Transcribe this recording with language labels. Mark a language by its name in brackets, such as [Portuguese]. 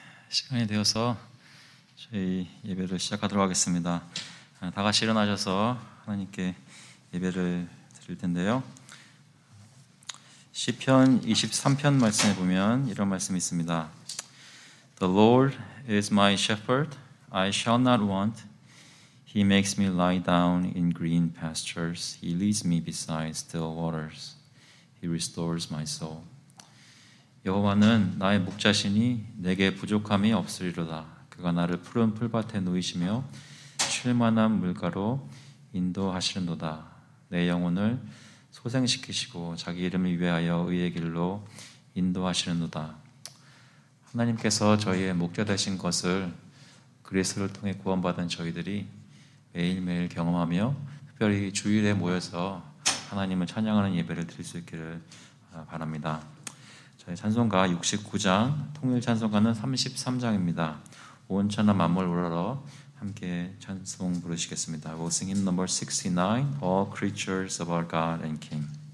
[Korean] 시간이 되어서 저희 예배를 시작하도록 하겠습니다. 다 같이 일어나셔서 하나님께 예배를 드릴 텐데요. 시편 23편 말씀에 보면 이런 말씀이 있습니다. [English] The Lord is my shepherd, I shall not want. He makes me lie down in green pastures. He leads me beside still waters. He restores my soul. [Korean] 여호와는 나의 목자시니 내게 부족함이 없으리로다. 그가 나를 푸른 풀밭에 누이시며 쉴 만한 물가로 인도하시는도다. 내 영혼을 소생시키시고 자기 이름을 위하여 의의 길로 인도하시는도다. 하나님께서 저희의 목자 되신 것을 그리스도를 통해 구원받은 저희들이 매일매일 경험하며 특별히 주일에 모여서 하나님을 찬양하는 예배를 드릴 수 있기를 바랍니다. 저희 찬송가 69장, 통일 찬송가는 33장입니다. 온 천하 만물 우러러 함께 찬송 부르시겠습니다. [English] We'll sing hymn number 69, All creatures of our God and King.